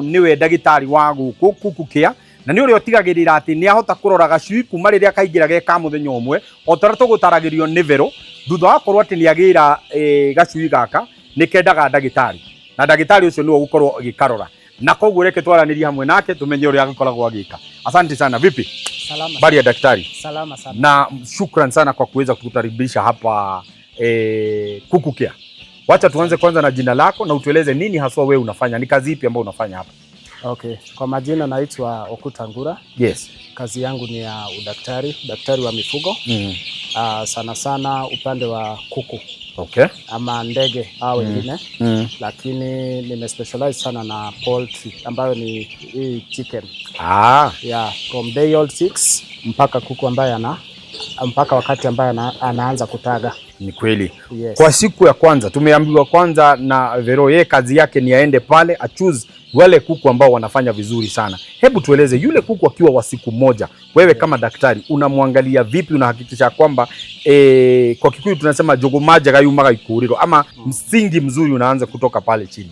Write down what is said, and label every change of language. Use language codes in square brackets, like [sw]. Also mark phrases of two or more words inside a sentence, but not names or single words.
[ki] Ũyũ nĩwe ndagĩtarĩ wa gũkũ Kuku Care na nĩ ũrĩa ũtigagĩrĩra atĩ nĩ ahota kũrora gacui kuma rĩrĩa kaingĩra ge ka mũthenya ũmwe o ta ũrĩa tũgũtaragĩrio nĩ Vero thutha wa korwo atĩ nĩ agĩra gacui gaka nĩ kendaga ndagĩtarĩ na ndagĩtarĩ ũcio nĩwe ũgũkorwo agĩkarora na koguo reke twaranĩrie hamwe nake tumenye ũrĩa agĩkoragwo agĩka. [sw] Asante sana. Vipi? Salama. Bari ya daktari? Salama sana. Na shukran sana kwa kuweza kutukaribisha hapa Kuku Care. Wacha tuanze kwanza na jina lako na utueleze nini haswa wewe unafanya, ni kazi ipi ambayo unafanya hapa? Okay. Kwa majina naitwa Okutangura. Yes. Kazi yangu ni ya daktari wa mifugo. Sana sana upande wa kuku. Okay. Ama ndege au wengine. Lakini nimespecialize sana na poultry ambayo ni hii chicken. [en] Yeah, from day old [sw] 6 mpaka kuku ambaye mpaka wakati ambaye anaanza kutaga. Ni kweli. Yes. Kwa siku ya kwanza tumeambiwa kwanza na Vero yeye kazi yake ni aende pale choose wale kuku ambao wanafanya vizuri sana. Hebu tueleze yule kuku akiwa wa siku moja, wewe kama daktari unamwangalia vipi, unahakikisha kwamba kwa Kikuyu tunasema [ki] jogomaja gayumaga ikuriro [sw] ama msingi mzuri unaanza kutoka pale chini.